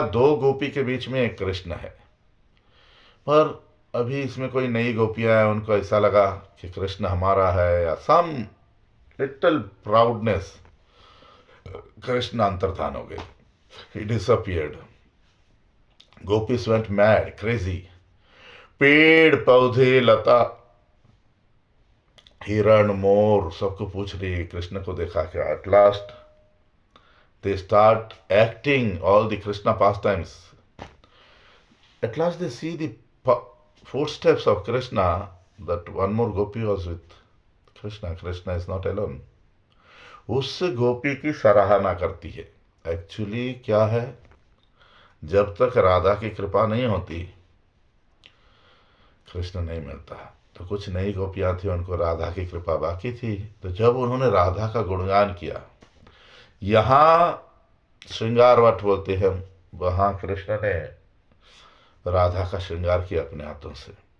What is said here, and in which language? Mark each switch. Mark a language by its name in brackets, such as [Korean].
[Hindi] दो गोपी के बीच में एक कृष्ण है, पर अभी इसमें कोई नई गोपियां हैं, उनको ऐसा लगा कि कृष्ण हमारा है, या [English] Some little proudness. [Hindi] कृष्ण अंतर्धान हो गए, [English] He disappeared. Gopis went mad, crazy. [Hindi] पेड़ पौधे लता हिरण मोर सबको पूछ रही है, कृष्ण को देखा क्या। [English] At last they start acting all the Krishna pastimes. At last they see the footsteps of Krishna, that one more gopi was with Krishna. Krishna is not alone. [Hindi] उस गोपी की सराहना करती है। एक्चुअली क्या है, जब तक राधा की कृपा नहीं होती कृष्ण नहीं मिलता। तो कुछ नई गोपियां थी, उनको राधा की कृपा बाकी थी। तो जब उन्होंने राधा का गुणगान किया, यहाँ श्रृंगारवट बोलते हैं, वहां कृष्ण ने राधा का श्रृंगार किया अपने हाथों से।